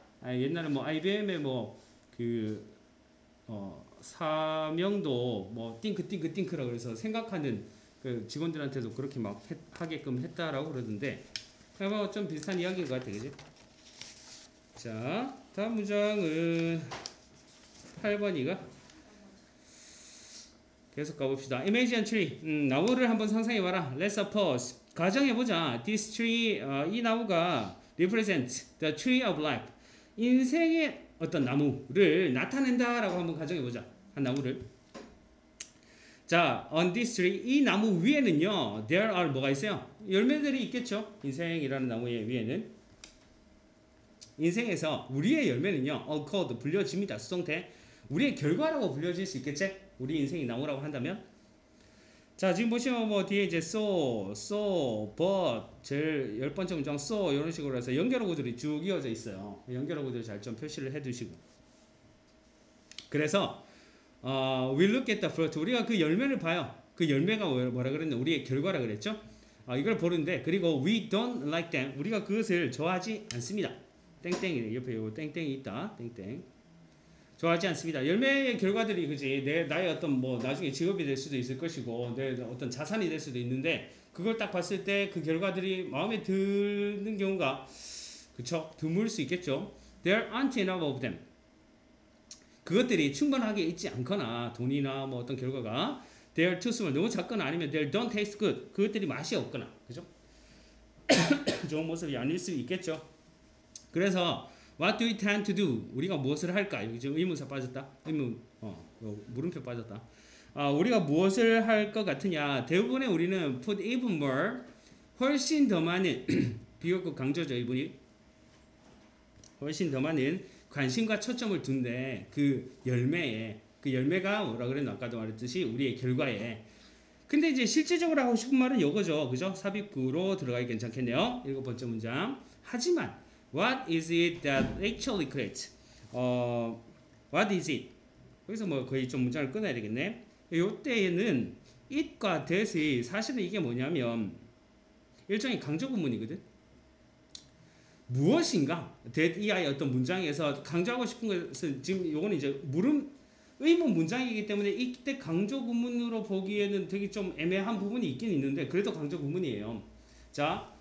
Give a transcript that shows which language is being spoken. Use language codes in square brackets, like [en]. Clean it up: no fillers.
[ko] 옛날에 뭐 IBM에 뭐 그 사명도 뭐 띵크라고 그래서 생각하는 그 직원들한테도 그렇게 막 하게끔 했다라고 그러던데 뭐 좀 비슷한 이야기인 것 같아, 그지? 자, 다음 문장은 8번이가 계속 가봅시다. [en] Imagine tree. [ko] 나무를 한번 상상해봐라. [en] Let's suppose. [ko] 가정해보자. [en] This tree, [ko] 이 나무가 [en] represent the tree of life. [ko] 인생의 어떤 나무를 나타낸다라고 한번 가정해보자. 한 나무를. 자, [en] on this tree, [ko] 이 나무 위에는요, [en] there are [ko] 뭐가 있어요? 열매들이 있겠죠? 인생이라는 나무의 위에는. 인생에서 우리의 열매는요, [en] all called, [ko] 불려집니다. 수동태. 우리의 결과라고 불려질 수 있겠지? 우리 인생이 나무라고 한다면? 자, 지금 보시면 뭐 뒤에 이제 so, but, 제일 10번째 문장 so, 이런 식으로 해서 연결어구들이 쭉 이어져 있어요. 연결어구들 잘 좀 표시를 해 두시고. [en] 그래서, we look at the fruit. [ko] 우리가 그 열매를 봐요. 그 열매가 뭐라 그랬나? 우리의 결과라 그랬죠? 이걸 보는데, 그리고 [en] we don't like them. [ko] 우리가 그것을 좋아하지 않습니다. 땡땡이, 옆에 요 땡땡이 있다. 땡땡. 좋아하지 않습니다. 열매의 결과들이 그지 나의 어떤 뭐 나중에 직업이 될 수도 있을 것이고 내 어떤 자산이 될 수도 있는데 그걸 딱 봤을 때 그 결과들이 마음에 드는 경우가 그쵸 드물 수 있겠죠. [en] There aren't enough of them. [ko] 그것들이 충분하게 있지 않거나 돈이나 뭐 어떤 결과가 [en] They're too small [ko] 너무 작거나 아니면 [en] They don't taste good [ko] 그것들이 맛이 없거나 그죠? 좋은 모습이 아닐 수 있겠죠. [en] 그래서 What do we tend to do? [ko] 우리가 무엇을 할까? 여기 지금 의문사 빠졌다. 물음표 빠졌다. 우리가 무엇을 할 것 같으냐? 대부분의 우리는 [en] put even more, [ko] 훨씬 더 많은 비교급 강조죠. 이분이 훨씬 더 많은 관심과 초점을 둔데 그 열매에 그 열매가 뭐라 그랬나 아까도 말했듯이 우리의 결과에. 근데 이제 실질적으로 하고 싶은 말은 이거죠. 그죠? 삽입구로 들어가기 괜찮겠네요. 7번째 문장. [en] 하지만 What is it that actually creates? What is it? [ko] 여기서 뭐 거의 좀 문장을 끊어야 되겠네. 이때에는 it과 that이 사실은 이게 뭐냐면 일종의 강조 구문이거든. 무엇인가? that 이하의 어떤 문장에서 강조하고 싶은 것은 지금 요거는 이제 의문 문장이기 때문에 이때 강조 구문으로 보기에는 되게 좀 애매한 부분이 있긴 있는데 그래도 강조 구문이에요. 자.